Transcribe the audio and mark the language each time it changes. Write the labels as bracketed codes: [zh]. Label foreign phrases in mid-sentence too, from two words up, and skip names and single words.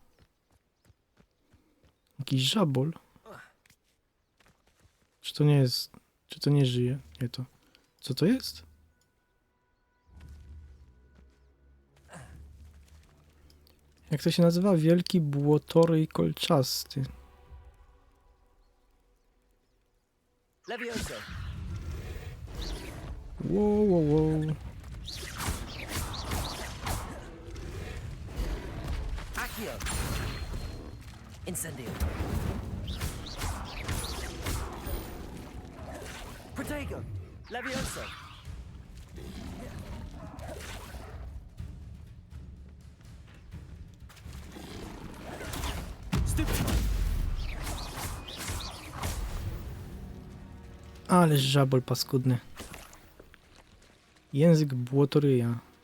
[pl] Jakiś żabol? Czy to nie jest... Czy to nie żyje? Nie to. Co to jest? Jak to się nazywa? Wielki błotoryj kolczasty. Levioso. Wow. Accio. Incendio. Protego. Levioso. Ależ żabol paskudny. Język błotoryja.